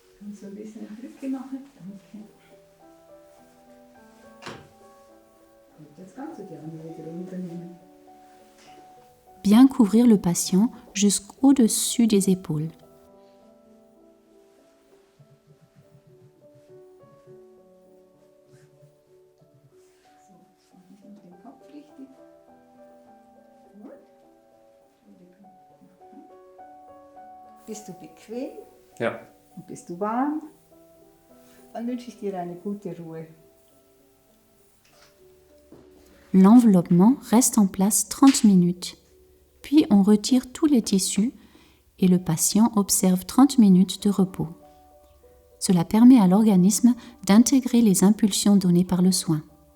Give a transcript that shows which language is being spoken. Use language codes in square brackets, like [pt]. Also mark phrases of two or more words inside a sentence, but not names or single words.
[de] Und so ein bisschen Drücke machen. Okay. Gut, jetzt kannst du die Arme wieder runternehmen. [fr] Bien couvrir le patient jusqu'au-dessus des épaules. [de] So, jetzt mache ich noch den Kopf richtig. Gut. Bist du bequem? Ja. Und bist du warm? Dann wünsche ich dir eine gute Ruhe. [fr] L'enveloppement reste en place 30 minutes. Puis on retire tous les tissus et le patient observe 30 minutes de repos. Cela permet à l'organisme d'intégrer les impulsions données par le soin.